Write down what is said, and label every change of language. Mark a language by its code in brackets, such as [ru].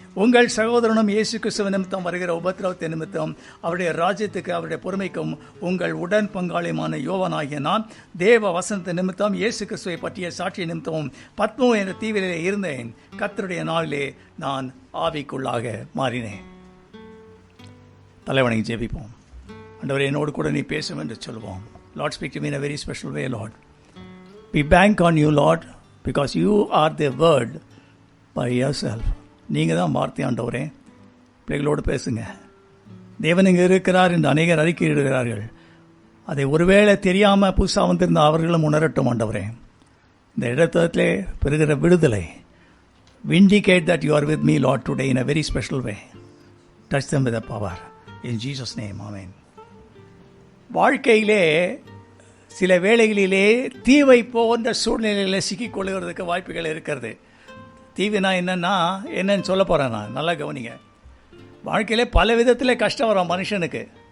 [ta] உங்கள் சகோதரனும் இயேசு கிறிஸ்துவ நிமித்தம் வருகிற உபத்திரவத்தை நிமித்தம் அவருடைய ராஜ்யத்துக்கு அவருடைய பொறுமைக்கும் உங்கள் உடன் பங்காளியுமான யோவானாகிய நான் தேவ வசனத்தை நிமித்தம் இயேசு கிறிஸ்துவை பற்றிய சாட்சி நிமித்தமும் பத்மோ என்ற தீவிலே இருந்தேன். கர்த்தருடைய நாளிலே நான் ஆவிக்குள்ளாக மாறினேன். தலைவணங்கி ஜெபிப்போம். ஆண்டவரே, என்னோடு கூட நீ பேசும் என்று சொல்லுவோம். [en] Lord, speak to me in a very special way, Lord. We bank on you, Lord, because you are the word by yourself. [ta] நீங்கள் தான் வார்த்தை ஆண்டவரே. பிள்ளைகளோடு பேசுங்க. தேவன் இங்கே இருக்கிறார் என்று அநேகர் அறிக்கையிடுகிறார்கள். அதை ஒருவேளை தெரியாமல் புதுசாக வந்திருந்த அவர்களும் உணரட்டும் ஆண்டவரே. இந்த இடத்திலே பெறுகிற விடுதலை. [en] Vindicate that you are with me, Lord, today in a very special way. Touch them with a power. In Jesus' name, amen. [ta] வாழ்க்கையிலே சில வேளைகளிலே தீவை போன்ற சூழ்நிலையில் சிக்கிக்கொள்ளுகிறதுக்கு வாய்ப்புகள் இருக்கிறது. தீவினா என்னன்னு சொல்ல போகிறேன் நான். நல்லா கவனிங்க. வாழ்க்கையிலே பல விதத்தில் கஷ்டம் வரும் மனுஷனுக்கு.